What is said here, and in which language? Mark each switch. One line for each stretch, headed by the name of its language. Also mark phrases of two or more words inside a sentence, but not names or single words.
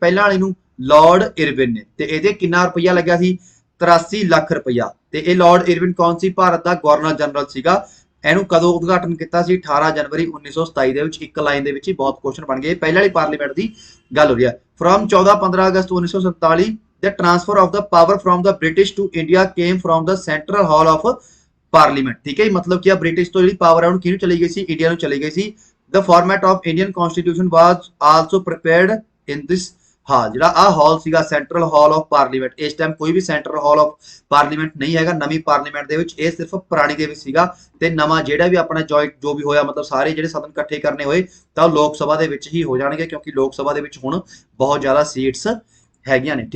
Punjabi: ਪਹਿਲਾਂ ਵਾਲੀ ਨੂੰ ਲਾਰਡ ਇਰਵਿਨ ਨੇ। ਤੇ ਇਹਦੇ ਕਿੰਨਾ ਰੁਪਈਆ ਲੱਗਿਆ ਸੀ? 83 ਲੱਖ ਰੁਪਈਆ। ਤੇ ਇਹ ਲਾਰਡ ਇਰਵਿਨ ਕੌਣ ਸੀ? ਭਾਰਤ ਦਾ ਗਵਰਨਰ ਜਨਰਲ ਸੀਗਾ। ਇਹਨੂੰ ਕਦੋਂ ਉਦਘਾਟਨ ਕੀਤਾ ਸੀ? 18 ਜਨਵਰੀ 1927 ਦੇ ਵਿੱਚ। ਇੱਕ ਲਾਈਨ ਦੇ ਵਿੱਚ ਹੀ ਬਹੁਤ ਕੁਐਸਚਨ ਬਣ ਗਏ। ਪਹਿਲਾਂ ਵਾਲੀ ਪਾਰਲੀਮੈਂਟ ਦੀ ਗੱਲ ਹੋ ਰਹੀ ਹੈ।
English: ਫਰੋਮ 14-15 ਅਗਸਤ 1947 the transfer of the power from the British to India came from the central hall of parliament।
Punjabi: ਠੀਕ ਹੈ, ਮਤਲਬ ਕਿਆ ਬ੍ਰਿਟਿਸ਼ ਤੋ ਜੀ ਪਾਵਰ ਹੈ ਕਿਹਨੂੰ ਚਲੀ ਗਈ ਸੀ? इंडिया ਨੂੰ ਚਲੀ ਗਈ ਸੀ।
English: the format of Indian constitution was also prepared in this hall।
Punjabi: ਜਿਹੜਾ ਆ ਹਾਲ ਸੀਗਾ ਸੈਂਟਰਲ ਹਾਲ ਆਫ ਪਾਰਲੀਮੈਂਟ, ਇਸ ਟਾਈਮ ਕੋਈ ਵੀ ਸੈਂਟਰਲ ਹਾਲ ਆਫ ਪਾਰਲੀਮੈਂਟ ਨਹੀਂ ਹੈਗਾ ਨਵੀਂ ਪਾਰਲੀਮੈਂਟ ਦੇ ਵਿੱਚ। ਇਹ ਸਿਰਫ ਪੁਰਾਣੀ ਦੇ ਵਿੱਚ ਸੀਗਾ, ਤੇ ਨਵਾਂ ਜਿਹੜਾ ਵੀ ਆਪਣਾ ਜੁਆਇੰਟ ਜੋ ਵੀ ਹੋਇਆ, ਮਤਲਬ ਸਾਰੇ ਜਿਹੜੇ ਸਦਨ ਇਕੱਠੇ ਕਰਨੇ ਹੋਏ ਤਾਂ ਲੋਕ ਸਭਾ ਦੇ ਵਿੱਚ ਹੀ ਹੋ ਜਾਣਗੇ, ਕਿਉਂਕਿ ਲੋਕ ਸਭਾ ਦੇ ਵਿੱਚ ਹੁਣ ਬਹੁਤ ਜ਼ਿਆਦਾ ਸੀਟਸ ਹੈਗੀਆਂ ਨੇ।